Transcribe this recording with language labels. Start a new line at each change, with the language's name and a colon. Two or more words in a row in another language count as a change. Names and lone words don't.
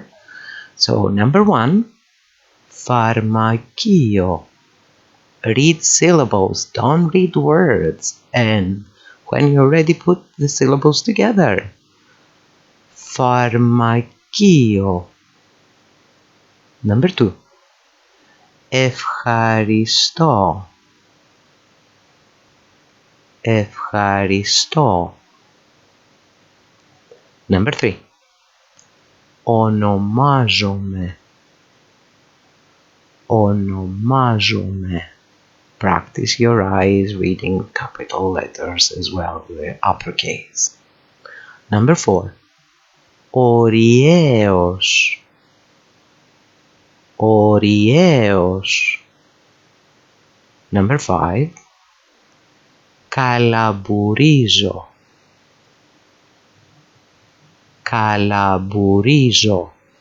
English: So, number 1, pharmakio. Read syllables, don't read words. And when you're ready, put the syllables together. Pharmakio. Number 2.
Greek: Ευχαριστώ. Ευχαριστώ.
English: Number 3. Ονομάζομαι.
Greek: Ονομάζομαι.
English: Practice your eyes reading capital letters as well, the uppercase. Number 4.
Greek: Ωριέως. Ωριέως.
English: Number 5. Καλαμπουρίζω.
Greek: Καλαμπουρίζω.